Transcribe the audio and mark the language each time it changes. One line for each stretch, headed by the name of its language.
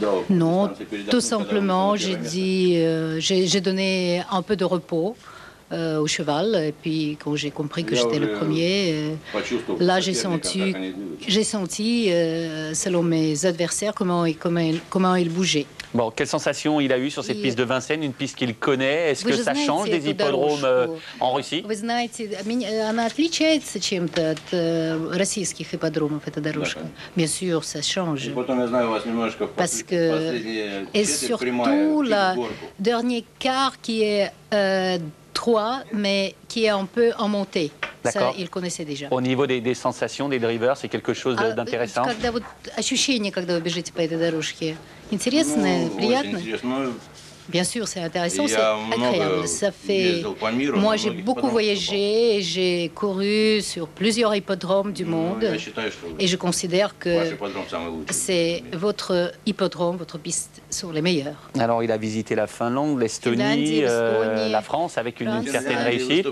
French: Non, tout simplement, j'ai donné un peu de repos au cheval, et puis quand j'ai compris que j'étais le premier, là j'ai senti, selon mes adversaires, comment il bougeait. Bon, quelle sensation il a eu sur cette piste de Vincennes, une piste qu'il connaît? Est-ce que ça change des hippodromes en Russie?
Russian: Вы знаете, она отличается чем-то от российских ипподромов, эта дорожка.
French: Bien sûr, ça change. Parce que, et surtout, le dernier quart qui est 3, mais qui est un peu en montée. Ça, il connaissait déjà. Au niveau des sensations des drivers, c'est quelque chose d'intéressant.
Russian: Когда вот ощущение, когда вы бежите по этой дорожке, интересное, приятное?
French: Bien sûr, c'est intéressant, c'est agréable. Ça fait... Moi, j'ai beaucoup voyagé, j'ai couru sur plusieurs hippodromes du monde, et je considère que c'est votre hippodrome, votre piste sont les meilleurs. Alors, il a visité la Finlande, l'Estonie, la France avec une certaine réussite.